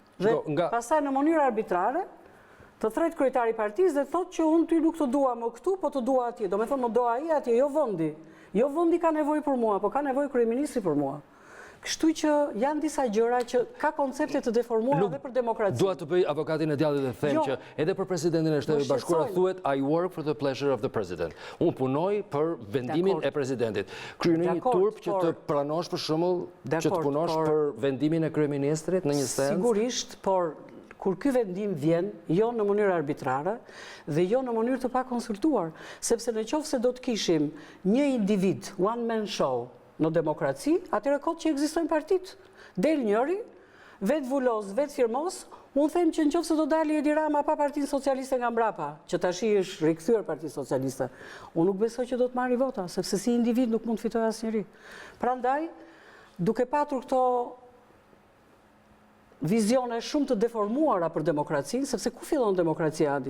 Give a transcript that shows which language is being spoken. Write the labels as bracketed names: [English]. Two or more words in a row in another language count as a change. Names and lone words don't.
[Albanian] Dhe pastaj në mënyrë arbitrare të thret kryetari i partisë dhe thotë që unë ty nuk të dua më këtu, po të dua atje. Do me thonë më do ai atje, jo vendi. Jo vendi ka nevojë për mua, po ka nevojë kryeministri për mua. Kështu që janë disa gjëra që ka koncepte të deformuara edhe për demokracinë. Dua të bëj avokatin e djallit dhe them që edhe për presidentin e Shtetit Bashkuar thuhet [English] I work for the pleasure of the president. [Albanian] Unë punoj për vendimin e presidentit. Kryen një turp që të pranosh për shembull që të punosh për vendimin e kryeministrit në një sens. Sigurisht, por kur ky vendim vjen, jo në mënyrë arbitrare dhe jo në mënyrë të pakonsultuar, sepse në qoftë se do të kishim një individ, [English] one man show, [Albanian] në demokraci, atyre kohë që ekzistojnë partit. Del njëri, vetë vullos, vetë firmos, unë them që nëse do dali Edi Rama pa Partinë Socialiste nga mbrapa, që tash është rikthyer Partia Socialiste, unë nuk besoj që do të marri vota, sepse si individ nuk mund të fitojë asnjëri. Prandaj, duke patur këto vizione shumë të deformuara për demokracinë, sepse ku fillon demokracia, Adi?